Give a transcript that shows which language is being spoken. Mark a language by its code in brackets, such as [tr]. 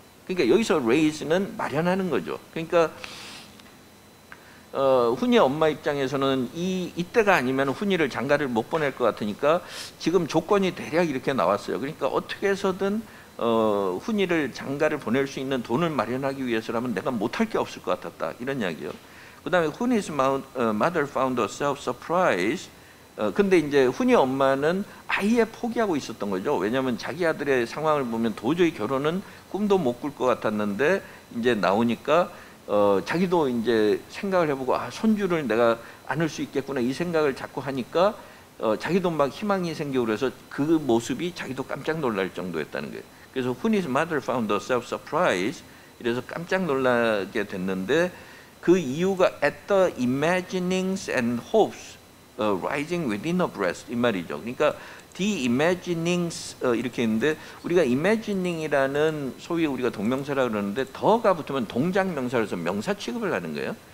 [ko] 그러니까 여기서 raise는 마련하는 거죠. 그러니까 훈이의 엄마 입장에서는 이때가 아니면 훈이를 장가를 못 보낼 것 같으니까 지금 조건이 대략 이렇게 나왔어요. 그러니까 어떻게 해서든 훈이를 장가를 보낼 수 있는 돈을 마련하기 위해서라면 내가 못할 게 없을 것 같았다 이런 이야기예요. 그 다음에 [en] 훈이's mother found herself surprised. [ko] 근데 이제 훈이 엄마는 아예 포기하고 있었던 거죠. 왜냐하면 자기 아들의 상황을 보면 도저히 결혼은 꿈도 못 꿀 것 같았는데 이제 나오니까 자기도 이제 생각을 해보고 손주를 내가 안을 수 있겠구나 이 생각을 자꾸 하니까 자기도 막 희망이 생기고 그래서 그 모습이 자기도 깜짝 놀랄 정도였다는 거예요. 그래서 [en] Huni's mother found herself surprised. [ko] 이래서 깜짝 놀라게 됐는데 그 이유가 [en] at the imaginings and hopes rising within her breast [ko] 이 말이죠. 그러니까 de-imagining 이렇게 있는데 우리가 imagining이라는 소위 우리가 동명사라 그러는데 더가 붙으면 동작 명사로서 명사 취급을 하는 거예요.